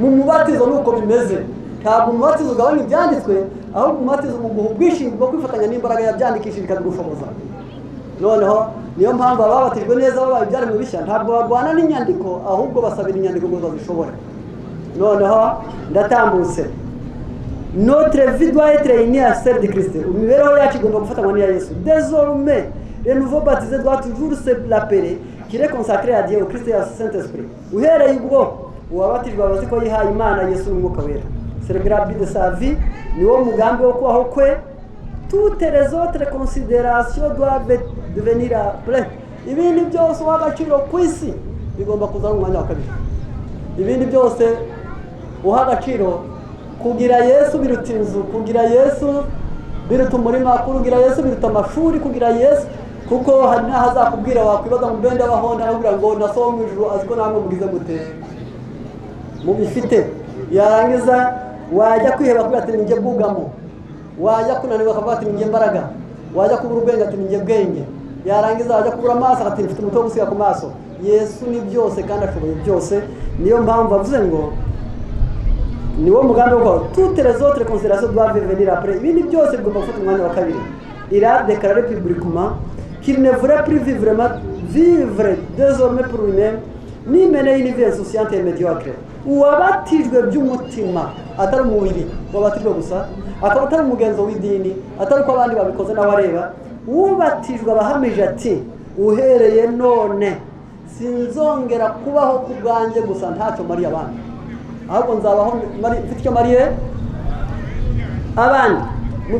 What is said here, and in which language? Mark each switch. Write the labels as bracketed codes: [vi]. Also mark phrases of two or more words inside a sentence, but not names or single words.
[rw] Mu mubatizo nuko bimeze. Ntabwo umubatizo ugabanya ibyanditswe, ahubwo umubatizo umuguha ubwishingizi bwo kwifatanya n'imbaraga yabyandikishije ikabigushoboza. Noneho niyo mpamvu ababatijwe neza babaye ibyaremwe bishya ntabwo barwana n'inyandiko, ahubwo basabira inyandiko ngo bazishobore. Noneho ndatambutse. [fr] Notre vie doit être unie à celle de Christ. [rw] Imibereho yacu igomba gufatanywa n'iya Yesu. [fr] Désormais, le nouveau baptisé doit toujours se l'appeler qu'il est consacré à Dieu, au Christ et au Saint-Esprit. [rw] Uhereye ubwo uwabatijwe abazi ko yihaye Imana Yesu n'Umwuka Wera. [fr] C'est le grand but de sa vie, [rw] niwo mugambi wo kubaho kwe. [fr] Toutes les autres considérations doivent devenir après. [rw] Ibindi byose uw'agaciro ku isi bigomba kuza mu mwanya wa kabiri. Ibindi byose uha agaciro, kugira Yesu biruta inzu, kugira Yesu biruta umurima, kugira Yesu biruta amashuri, kugira Yesu kuko hari n'ahazakubwira wakwibaza mu benda bahonda akubwira ngo nasoho mu ijuru aziko namwe mugize gute mubifite yarangiza wajya kwiheba kugira ati ninjye bwugamo wajya kunanirwa akavuga ati ninjye mbaraga wajya kubura ubwenge ati ninjye bwenge yarangiza wajya kubura amaso ati mfite umutwe wo gusiga ku maso Yesu ni byose kandi ashoboye byose niyo mpamvu avuze ngo niwo mugambi wo [fr] toutes les autres considérations doivent venir après [rw] ibindi byose bigomba gufata umwanya wa kabiri il [fr] a déclaré publiquement qu'il ne voulait plus vivre désormais pour lui-même ni mener une vie insouciante et médiocre [rw] uwabatijwe by'umutima atari umubiri wabatijwe gusa akaba atari umugenzo w'idini atari uko abandi babikoze n'abareba ubatijwe abahamije ati uhereye none sinzongera kubaho ku bwanjye gusa ntacyo mariye abandi ahubwo nzabaho mfite icyo mariye abandi mu